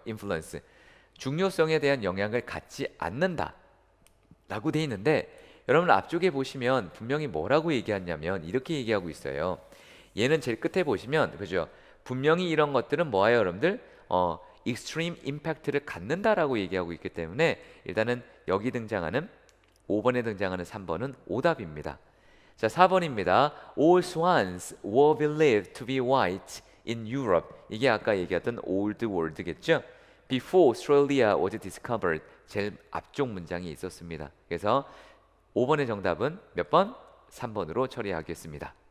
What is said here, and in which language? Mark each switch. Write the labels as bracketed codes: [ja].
[ko] influence 중요성에 대한 영향을 갖지 않는다 라고 돼 있는데 여러분 앞쪽에 보시면 분명히 뭐라고 얘기하냐면 이렇게 얘기하고 있어요. 얘는 제일 끝에 보시면 그죠? 분명히 이런 것들은 뭐예요 여러분들? extreme impact를 갖는다라고 얘기하고 있기 때문에 일단은 여기 등장하는 5번에 등장하는 3번은 오답입니다. 자, 4번입니다. [en] All swans were believed to be white in Europe. [ko] 이게 아까 얘기했던 Old World겠죠? [en] Before Australia was discovered. [ko] 제일 앞쪽 문장이 있었습니다. 그래서 5번의 정답은 몇 번? 3번으로 처리하겠습니다.